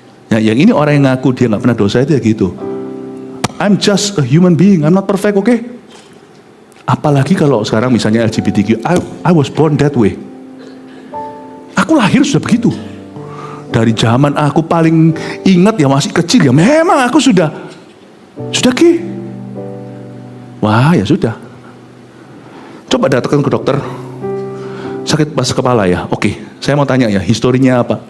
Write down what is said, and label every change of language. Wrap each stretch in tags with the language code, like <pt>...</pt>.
<id>Ya yang ini orang yang ngaku dia nggak pernah dosa itu ya gitu.</id> <en>I'm just a human being, I'm not perfect, oke?</en> <id>Apalagi kalau sekarang misalnya</id> <en>LGBTQ, I was born that way.</en> <id>Aku lahir sudah begitu. Dari zaman aku paling ingat ya masih kecil ya, memang aku sudah gay. Wah ya sudah. Coba datangkan ke dokter, sakit pas kepala ya, oke, saya mau tanya ya, historinya apa?</id>